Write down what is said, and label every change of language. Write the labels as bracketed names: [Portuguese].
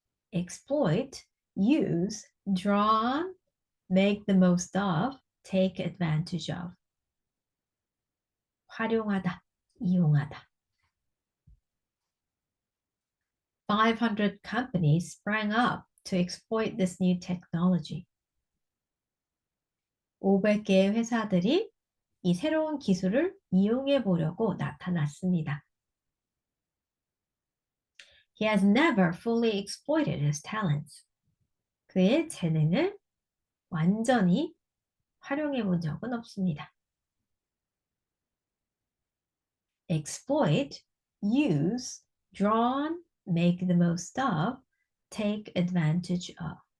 [English] exploit, use, draw on, make the most of, take advantage of. [Korean] 활용하다, 이용하다. [English] 500 companies sprang up to exploit this new technology. [Korean] 500개의 회사들이 이 새로운 기술을 이용해 보려고 나타났습니다. [English] He has never fully exploited his talents. [Korean] 그의 재능을 완전히 활용해 본 적은 없습니다. [English] exploit, use, draw on, make the most of, take advantage of.